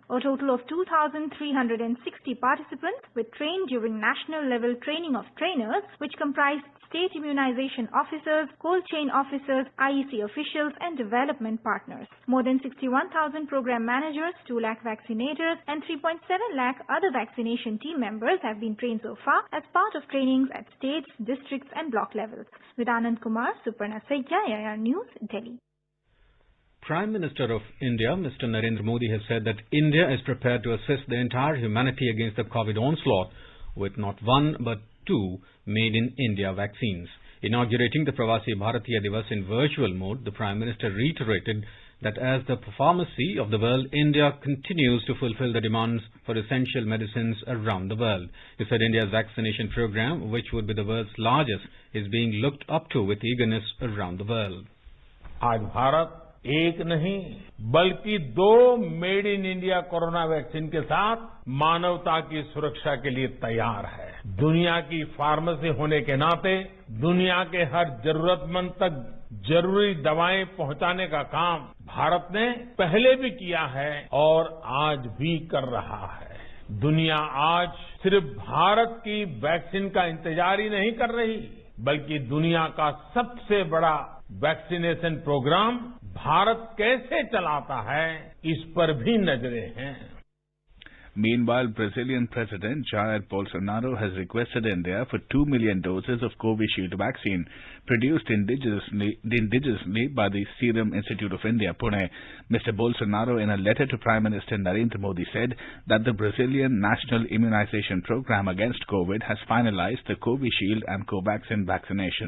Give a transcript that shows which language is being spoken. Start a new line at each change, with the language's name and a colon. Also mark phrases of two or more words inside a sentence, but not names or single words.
English: A total of 2,360 participants were trained during national level training of trainers, which comprised state immunization officers, cold chain officers, IEC officials and development partners. More than 61,000 program managers, 2 lakh vaccinators and 3.7 lakh other vaccination team members have been trained so far as part of trainings at states, districts and block levels. With Anand Kumar, Suparna Saikya, IIR News, Delhi. Prime Minister of India, Mr. Narendra Modi, has said that India is prepared to assist the entire humanity against the COVID onslaught with not one but 2 made-in-India vaccines. Inaugurating the Pravasi Bharatiya Divas in virtual mode, the Prime Minister reiterated that as the pharmacy of the world, India continues to fulfill the demands for essential medicines around the world. He said India's vaccination program, which would be the world's largest, is being looked up to with eagerness around the world.
Hindi: आज भारत एक नहीं बल्कि 2
English: Made in India corona vaccine
Hindi: के साथ मानवता की सुरक्षा के लिए तैयार है। दुनिया की फार्मेसी होने के नाते दुनिया के हर जरूरतमंद तक जरूरी दवाएं पहुंचाने का काम भारत ने पहले भी किया है और आज भी कर रहा है। दुनिया आज सिर्फ भारत की वैक्सीन का इंतजार ही नहीं कर रही, बल्कि दुनिया का सबसे बड़ा
English: vaccination program
Hindi: भारत कैसे चलाता है, इस पर भी नजरें हैं।
English: Meanwhile, Brazilian President Jair Bolsonaro has requested India for 2 million doses of Covishield vaccine produced indigenously by the Serum Institute of India, Pune. Mr. Bolsonaro, in a letter to Prime Minister Narendra Modi, said that the Brazilian National Immunization Program against COVID has finalized the Covishield and Covaxin vaccinations.